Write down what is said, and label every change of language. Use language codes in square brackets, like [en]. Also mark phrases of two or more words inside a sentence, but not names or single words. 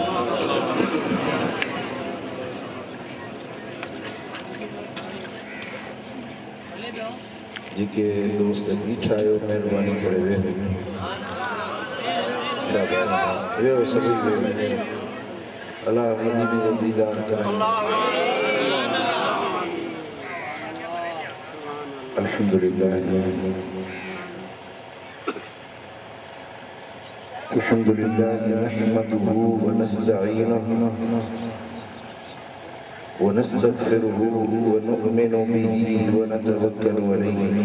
[sd] जेके दोस्त बीठा आहियो महिरबानी करे वेहो शाबाश वेहो सभई वेहो अल्लाह मदीने जो दीदार करे [ar] الحمد لله نحمده ونستعينه ونستغفره ونؤمن به ونتوكل عليه